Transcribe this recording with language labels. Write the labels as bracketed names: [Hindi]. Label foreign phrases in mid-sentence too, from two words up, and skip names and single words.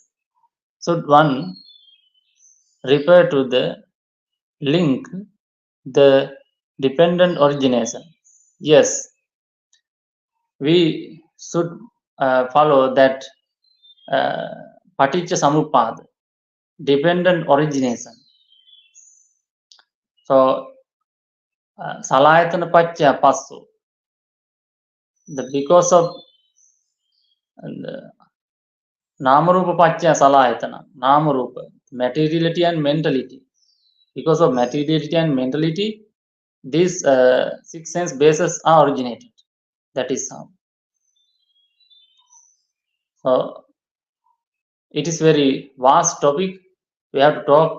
[English] Should one refer to the link, the dependent origination? Yes, we should follow that [Pali] paticca samuppada, [English] dependent origination. So, [Pali] salayatana paccaya passo, [English] because of [Pali] namarupa paccaya salayatana, namarupa, [English] materiality and mentality. Because of materiality and mentality, these 6 sense bases are originated. That is how. So it is very vast topic. We have to talk.